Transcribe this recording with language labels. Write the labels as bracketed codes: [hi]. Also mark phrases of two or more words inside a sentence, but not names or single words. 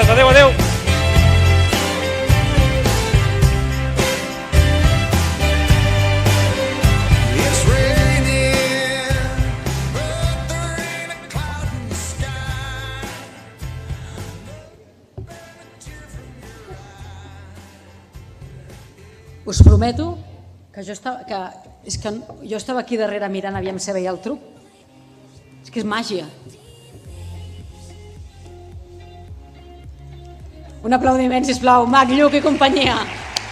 [ca] Adéu, adéu. [en] It's raining, but there ain't a cloud in the sky. [ca] Us prometo que jo estava aquí darrere mirant aviam si veia el truc. És que és màgia. Un aplaudiment, sisplau, Mac, Lluc i companyia.